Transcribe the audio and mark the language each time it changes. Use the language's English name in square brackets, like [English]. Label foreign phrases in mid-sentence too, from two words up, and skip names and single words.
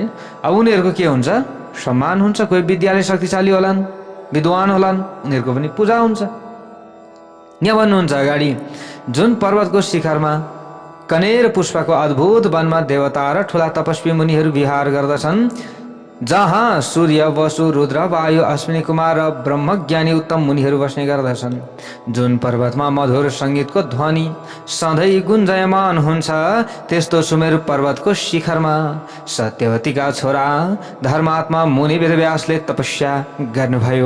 [Nepali] अब उनीहरूको के हुन्छ? सम्मान हुन्छ। कोही विद्याले शक्तिशाली होलान्, विद्वान होलान्, उनीहरूको पनि पूजा हुन्छ। यहाँ भन्नुहुन्छ अगाडि, जुन पर्वतको शिखरमा कनेर पुष्पको अद्भुत वनमा देवता र ठुला तपस्वी मुनिहरू विहार गर्दछन्, जहाँ सूर्य, वसु, रुद्र, वायु, अश्विनी कुमार र ब्रह्मज्ञानी उत्तम मुनिहरू बस्ने गर्दछन्, जुन पर्वतमा मधुर संगीतको ध्वनि सधैँ गुन्जयमान हुन्छ, त्यस्तो सुमेरु पर्वतको शिखरमा सत्यवतीका छोरा धर्मात्मा मुनि वेदव्यासले तपस्या गर्नुभयो।